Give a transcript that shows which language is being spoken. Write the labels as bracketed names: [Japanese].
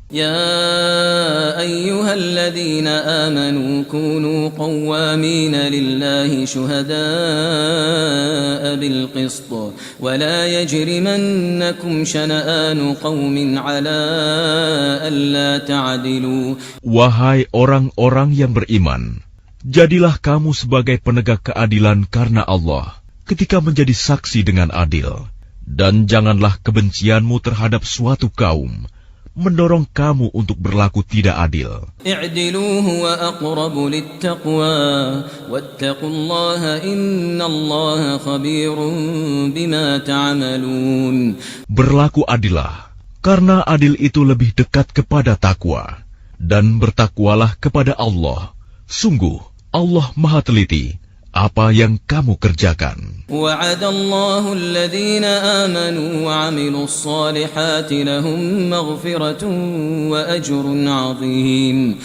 [Arabic] يا أيها الذين آمنوا كونوا قوامين لله شهداء بالقسط ولا يجرمنكم شنآن قوم على ألا تعدلوا. [Indonesian] Wahai orang-orang yang beriman, jadilah kamu sebagai penegak keadilan karena Allah ketika menjadi saksi dengan adil, dan janganlah kebencianmu terhadap suatu kaum mendorong kamu untuk berlaku tidak adil. [Arabic] اعدلوا هو أقرب للتقوى واتقوا الله إن الله خبير بما تعملون. [Indonesian] Berlaku adillah, karena adil itu lebih dekat kepada takwa, dan bertakwalah kepada Allah. Sungguh Allah Maha teliti apa yang kamu kerjakan. [Arabic] وعد الله الذين آمنوا وعملوا الصالحات لهم مغفرة وأجر عظيم.